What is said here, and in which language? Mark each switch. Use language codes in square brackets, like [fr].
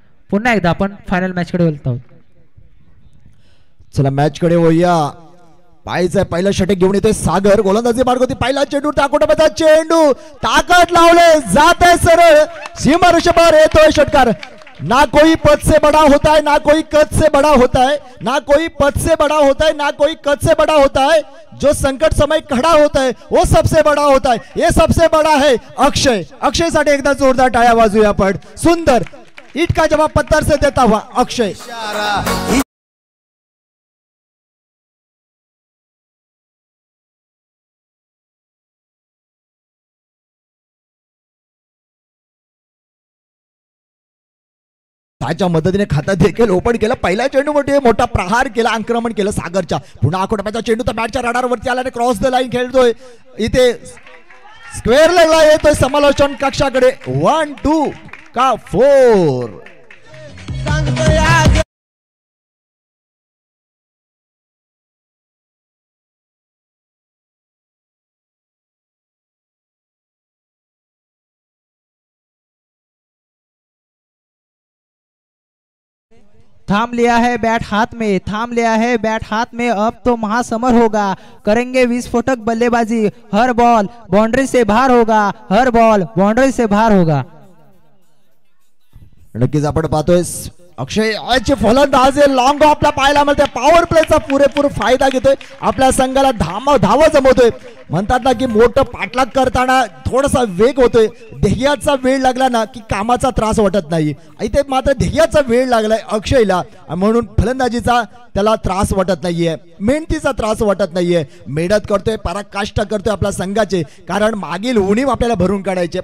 [mr] पुन्हा एकदा आपण फायनल मॅच कडे वळत आहोत। चला मॅच कडे वळूया। पाहायचं पहिलं षटक घेऊन येतोय सागर, गोलंदाजी मार्ग होती, पहिला चेंडू टाकोटाचा चेंडू, ताकद लावले जात आहे सरळ सीमारेषेवर, येतोय षटकार। [hi] ना कोई पद से बड़ा होता है, ना कोई कद से बड़ा होता है, ना कोई पद से बड़ा होता है, ना कोई कद से बड़ा होता है, जो संकट समय खड़ा होता है वो सबसे बड़ा होता है। ये सबसे बड़ा है अक्षय। [mr] अक्षय साठी एकदा जोरदार टाळ्या वाजूया आपण। [hi] सुंदर ईट का जवाब पत्थर से देता हुआ अक्षय। [mr] त्याच्या मदतीने खाता देखील ओपन केलं, पहिल्या चेंडू मध्ये मोठा प्रहार केला, आक्रमण केलं सागरच्या। पुन्हा आकोटाचा चेंडू तर बॅटच्या रडारवरती आला आणि क्रॉस द लाईन खेळतोय, इथे स्क्वेअर लेगला येतोय समालोचन कक्षाकडे। [hi] 1-2 का 4 थाम लिया है बैट हाथ में, थाम लिया है बैट हाथ में, अब तो महासमर होगा, करेंगे विस्फोटक बल्लेबाजी, हर बॉल बाउंड्री से बाहर होगा, हर बॉल बाउंड्री से बाहर होगा। [mr] नक्कीच आपण पाहतोय अक्षय याचे फलंदाज लॉंग ऑफला पाहायला मिळते, पॉवर प्लेचा पुरेपूर फायदा घेतोय, आपल्या संघाला धाव जमवतोय। म्हणतात ना की मोठं पाठलाग करताना थोडासा वेग होतोय, ध्येयाचा वेळ लागला ना की कामाचा त्रास वाटत नाही, इथे मात्र ध्येयाचा वेळ लागलाय अक्षयला, म्हणून फलंदाजीचा त्याला त्रास वाटत नाहीये, मेहनतीचा त्रास वाटत नाहीये, मेहनत करतोय, पराकाष्ठा करतोय आपल्या संघाचे, कारण मागील उणीव आपल्याला भरून काढायचे।